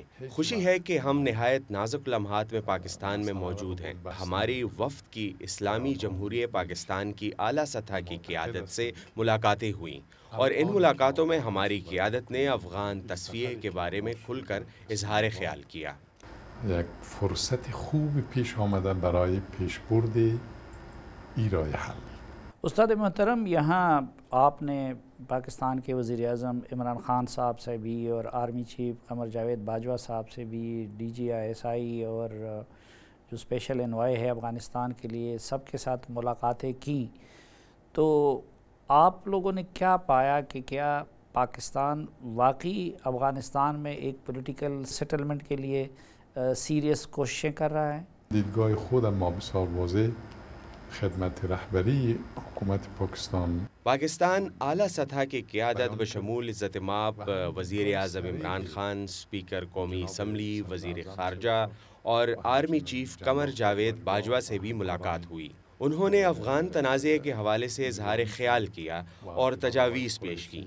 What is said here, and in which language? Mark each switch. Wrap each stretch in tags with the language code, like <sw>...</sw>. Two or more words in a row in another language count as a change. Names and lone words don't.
<ur>خوشی ہے کہ ہم نہایت نازک لمحات میں پاکستان میں موجود ہیں۔ ہماری وفد کی اسلامی جمہوریہ پاکستان کی اعلیٰ سطح کی قیادت سے ملاقاتیں ہوئیں، اور ان ملاقاتوں میں ہماری قیادت نے افغان تصفیہ کے بارے میں کھل کر اظہار خیال کیا۔</ur> <fa>یک فرصت خوب پیش آمده برای پیشبرد ایرای حل.</fa> <ur>استاد محترم، یہاں آپ نے پاکستان کے وزیر اعظم عمران خان صاحب سے بھی، اور</ur> <en>army chief</en> <ur>قمر جاوید باجوہ صاحب سے بھی، DGI اور جو</ur> <en>special envoy</en> <ur>ہے افغانستان کے لیے، سب کے ساتھ ملاقاتیں کی، تو آپ لوگوں نے کیا پایا کہ کیا پاکستان واقعی افغانستان میں ایک</ur> <en>political settlement</en> <ur>کے لیے سیریس کوششیں کر رہا ہے؟</ur> <fa>دیدگاه خودم ما بسیار واضح خدمت رهبری حکومت</fa> <ur>پاکستان اعلیٰ سطح کی قیادت بشمول عزت مآب وزیر اعظم عمران خان، اسپیکر قومی اسمبلی، وزیر خارجہ اور</ur> <en>army chief</en> <ur>قمر جاوید باجوہ سے بھی ملاقات ہوئی۔ انہوں نے افغان تنازع کے حوالے سے اظہار خیال کیا اور تجاویز پیش کی۔</ur>